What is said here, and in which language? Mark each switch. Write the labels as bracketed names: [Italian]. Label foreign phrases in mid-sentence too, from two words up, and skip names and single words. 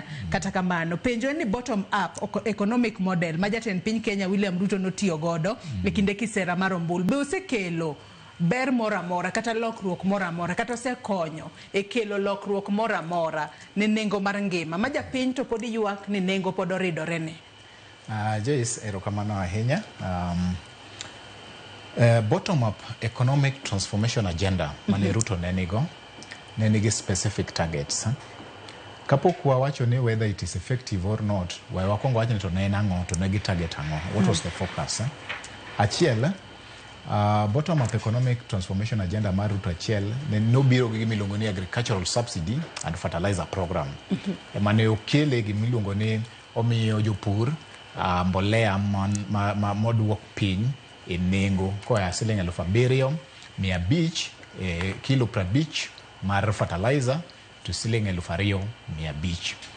[Luo (Kenya and Tanzania)] Kata kamano penjo ni [English] bottom up economic model [Luo (Kenya and Tanzania)] ma jatend piny Kenya William Ruto notiyo godo e kinde kisera mar ombulu be osekelo ber mora mora kata lokruok mora mora kata osekonyo e kelo lokruok mora mora ne nengo mar ngima ma japiny to pod ywak ni nengo pod oridore ne. Jace erokamano ahinya. [English] Bottom up economic transformation agenda [Luo (Kenya and Tanzania)] mane Ruto nenigo [English] specific targets. [Luo (Kenya and Tanzania)] Kapok wawacho ni [English] whether it is effective or not, [Luo (Kenya and Tanzania)] wakwongo wacho ni to ne en ang'o to ne gi target ang'o. [English] What was the focus? Achiel, bottom up economic transformation agenda [Luo (Kenya and Tanzania)] mar Ruto achiel ne nobiro gi gimiluongo ni [English] agricultural subsidy and fertilizer program. [Luo (Kenya and Tanzania)] Mane okele gimiluongo ni omiyo jopur mbolea moduok piny e nengo koa siling 7,500 kilo 50 mar fertilizer to siling 2,500.